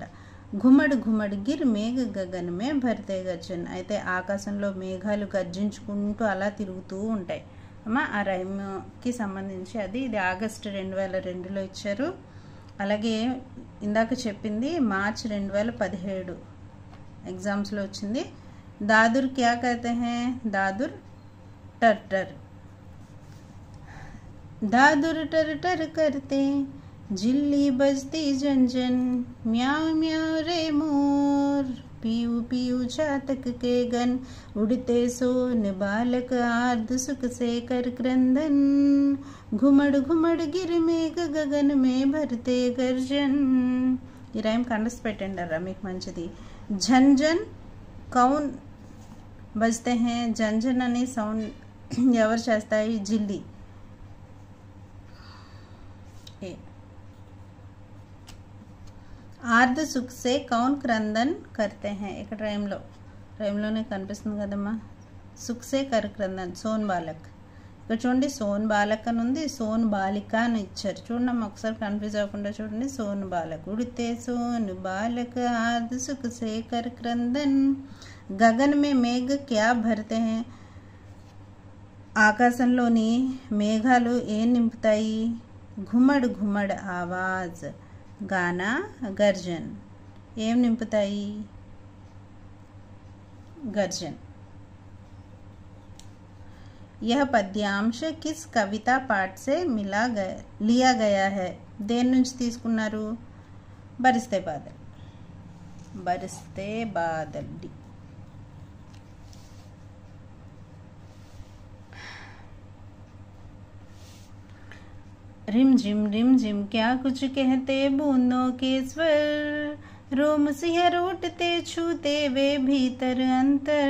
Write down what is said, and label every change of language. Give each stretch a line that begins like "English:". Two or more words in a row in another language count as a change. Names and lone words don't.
Hindi: घुमड़ घुमड़ गिर मेघ गगन में भरते गर्जन,
Telugu: అయితే ఆకాశంలో మేఘాలు గర్జించుకుంటూ అలా తిరుగుతూ ఉంటాయి. అమ్మా ఆ రైమ్కి సంబంధించి అది. ఇది ఆగస్టు 2002లో ఇచ్చారు. అలాగే ఇందాక చెప్పింది మార్చి 2017 ఎగ్జామ్స్లో వచ్చింది.
Hindi: दादुर क्या कहते है? दादुर टर टर. दादुर टर टर करते जिल्ली बजती झंझन, म्याव म्याव रे मोर. पीयू पीयू चातक के गन, उड़ते सोन बालक आर्द सुख से कर क्रंदन, घुमड़ घुमड़ गिर मेघ गगन में भरते गर्जन।
Telugu: ఈ రైమ్ కండస్ పెట్టండి రా మీకు మంచిది.
Hindi: झंझन कौन बजते हैं,
Telugu: झंझन అనే సౌండ్ ఎవరు చేస్తాయి, జిల్లి.
Hindi: आर्द सुख से कौन क्रंदन करते है,
Telugu: ఇక్కడ రైమ్లోనే కనిపిస్తుంది కదమ్మా.
Hindi: सुख से कर क्रंदन सोन बालक.
Telugu: ఇక్కడ చూడండి
Hindi: सोन बालक
Telugu: అని ఉంది,
Hindi: सोन बालिका
Telugu: అని ఇచ్చారు. చూడండి అమ్మ ఒకసారి కన్ఫ్యూజ్ అవ్వకుండా చూడండి.
Hindi: सोन बालक, उड़ते सोन बालक आर्द सुख से कर क्रंदन, गगन में मेघ क्या भरते है,
Telugu: ఆకాశంలోని మేఘాలు ఏం నింపుతాయి,
Hindi: घुमड़ घुमड़ आवाज़, गाना गर्जन
Telugu: ఏం నింపుతాయి, గర్జన్.
Hindi: यह पद्यांश किस कविता पाठ से लिया गया है,
Telugu: దేని నుంచి తీసుకున్నారు, బరిస్తే బాదల్. బరిస్తే బాదల్.
Hindi: रिम झिम क्या कुछ कहते बूंदों के स्वर, रोम सिहर उठते छूते वे भीतर अंतर,